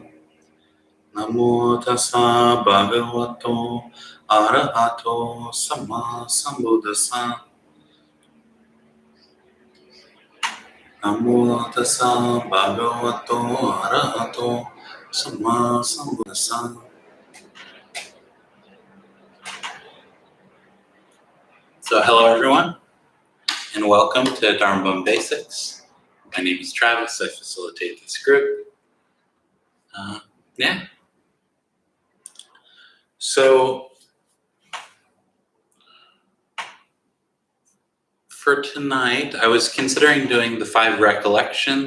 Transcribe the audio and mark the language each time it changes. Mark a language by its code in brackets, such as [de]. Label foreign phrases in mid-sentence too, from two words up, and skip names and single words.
[pi] Namo tassa bhagavato arahato sama sambuddhassa. Namo tassa bhagavato arahato sama sambuddhassa. [en] So hello everyone, and welcome to Dharma Basics. My name is Travis. I facilitate this group. So for tonight, I was considering doing the 5 recollections.